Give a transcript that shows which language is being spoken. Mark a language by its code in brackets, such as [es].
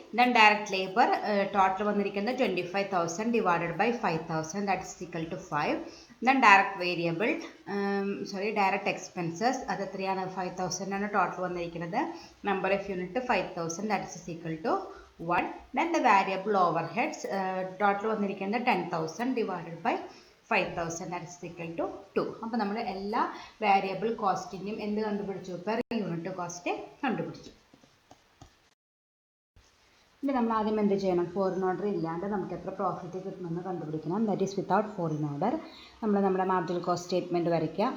[en] then direct labour total [ml] വന്നിരിക്കുന്നത് [en] 25,000 divided by 5,000, that is equal to 5. [ml] Then direct variable direct expenses അത് എത്രയാണ്, 5,000 ആണ് total വന്നിരിക്കുന്നത്. [en] Number of unit 5,000, that is equal to 1. Then the variable overheads total [ml] വന്നിരിക്കുന്നത് [en] 10,000 divided by 5,000, that is equal to 2. [ml] അപ്പോൾ നമ്മൾ എല്ലാ variable കോസ്റ്റിൻ്റെയും എന്ത് കണ്ടുപിടിച്ചു, പെർ യൂണിറ്റ് കോസ്റ്റ് കണ്ടുപിടിച്ചു. ഇനി നമ്മൾ ആദ്യം എന്ത് ചെയ്യണം, ഫോറിൻ ഓർഡർ ഇല്ലാണ്ട് നമുക്ക് എത്ര പ്രോഫിറ്റ് കിട്ടുമെന്ന് കണ്ടുപിടിക്കണം. [en] That is without foreign order. [ml] നമ്മൾ നമ്മുടെ മാർജിനൽ കോസ്റ്റ് സ്റ്റേറ്റ്മെൻറ്റ് വരയ്ക്കുക.